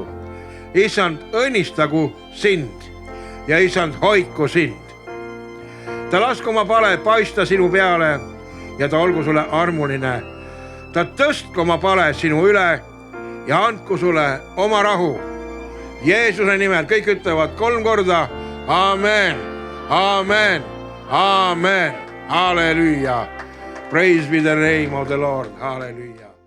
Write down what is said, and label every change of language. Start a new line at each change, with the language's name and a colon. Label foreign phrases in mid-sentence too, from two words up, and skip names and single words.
Estonian: Issand, õnnistagu sind ja Issand, hoiku sind. Ta lasku oma pale paista sinu peale ja ta olgu sulle armuline. Ta tõstku oma pale sinu üle ja andku sulle oma rahu. Jeesuse nimel kõik ütlevad 3 korda. Amen, amen, amen, halleluja.
English: Praise be the name of the Lord, halleluja.